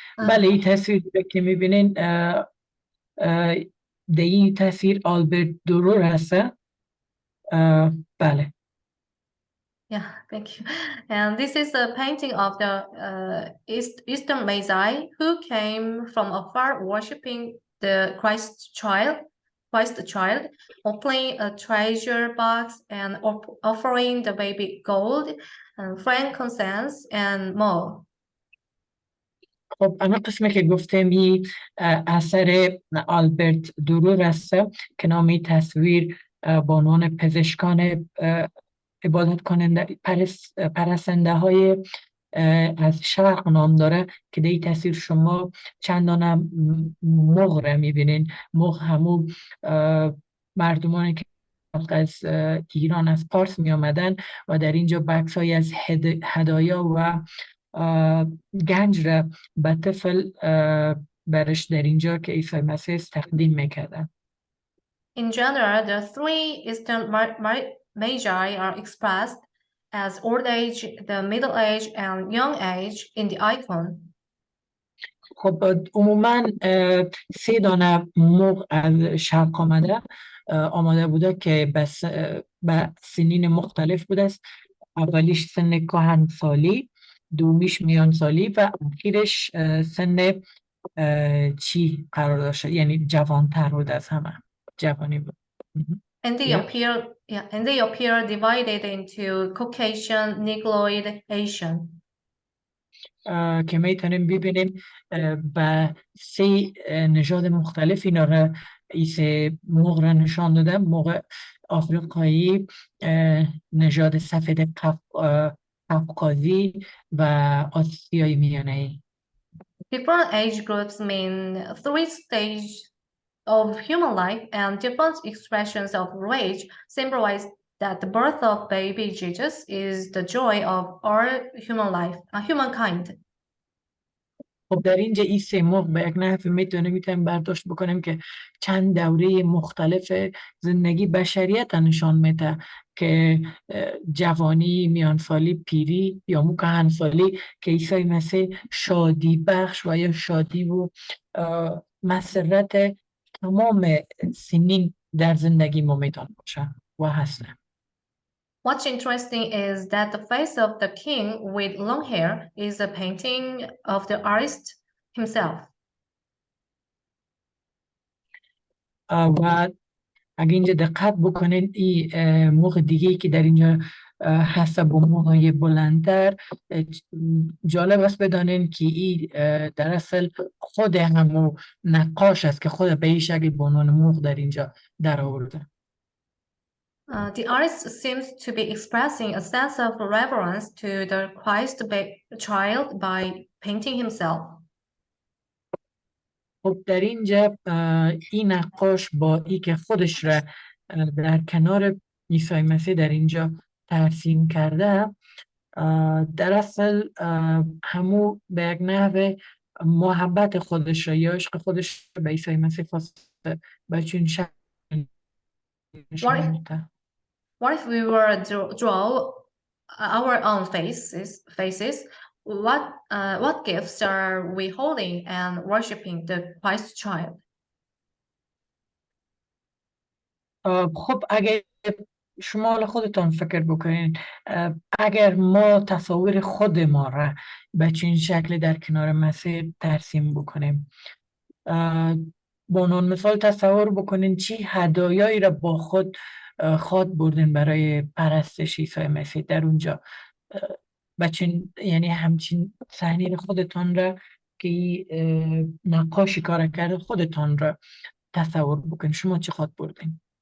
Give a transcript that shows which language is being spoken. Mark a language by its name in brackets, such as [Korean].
[Persian] بله این تصویر که میبینین در این تصویر آلبرت دورر هست. بله. [English] Yeah, thank you. And this is a painting of the Eastern Magi who came from afar worshiping the Christ child, opening a treasure box and offering the baby gold, frankincense and myrrh. [Persian] خب اما قسمی که گفتم این اثر آلبرت دورر است که نامی تصویر با عنوان پزشکان عبادت کننده پرستنده های از شرق نام داره که در این تصویر شما چندان مغ را میبینین. مغ همون مردمانی که از ایران از پارس می آمدن و در اینجا بکس های از هدایا و گنج را به طفل برش در اینجا که عیسی مسیح تقدیم میکردن. [English] In general, the three Eastern Magi are expressed as old age, the middle age, and young age in the icon. [Persian] خب عموما 3 دانه مغ از شرق آمده بوده که به سنین مختلف بوده است. اولیش سن کهنسالی، دومیش میان سالی و اخیرش سن چی قرار داشته، یعنی جوانتر بود از همه، جوانی بود. [English] And they Yeah. appear divided into Caucasian, Negroid, Asian. [Persian] که میتونیم ببینیم به سه نژاد مختلف اینا را ایسه موق را نشان داده. موق آفریقایی، نژاد سفید قفقازی و آسیای میانه. [English] Different age groups mean 3 stages of human life, and different expressions of rage symbolize that the birth of baby Jesus is the joy of all human life, humankind. [Persian] خب در اینجا این سه موق به یک نحو میتونیم برداشت بکنیم که چند دوره مختلف زندگی بشریت نشان میده که جوانی، میانسالی، پیری یا کهنسالی که عیسی مسیح شادی بخش و یا شادی و مسرت تمام سنین در زندگی ما میتونه باشه و هستن. [English] What's interesting is that the face of the king with long hair is a painting of the artist himself. [Persian] و اگه اینجا دقت بکنید این موقع دیگه که در اینجا هست با موهای بلندتر، جالب است بدانین که این در اصل خود همو نقاش است که خود به این شکل به عنوان موق در اینجا در آورده. [English] The artist seems to be expressing a sense of reverence to the Christ child by painting himself. [Persian] خب در اینجا این نقاش با ای که خودش را در کنار عیسی مسیح در اینجا ترسیم کرده، در اصل همو به یک نحو محبت خودش را یا عشق خودش به عیسی مسیح خواسته به چون شکل نشان میده. [English] What if we were to draw our own faces? What gifts are we holding and worshiping the Christ child? [Persian] خب اگر شما حالا خودتان فکر بکنین، اگر ما تصاویر خود ما را به چین شکل در کنار مسیح ترسیم بکنیم، با عنوان مثال تصور بکنین چی هدایایی را با خود خواد بردین برای پرستش عیسی مسیح در اونجا، بچین یعنی همچین صحنه خودتان را که نقاشی کار کرده خودتان را تصور بکنین، شما چی خواد بردین؟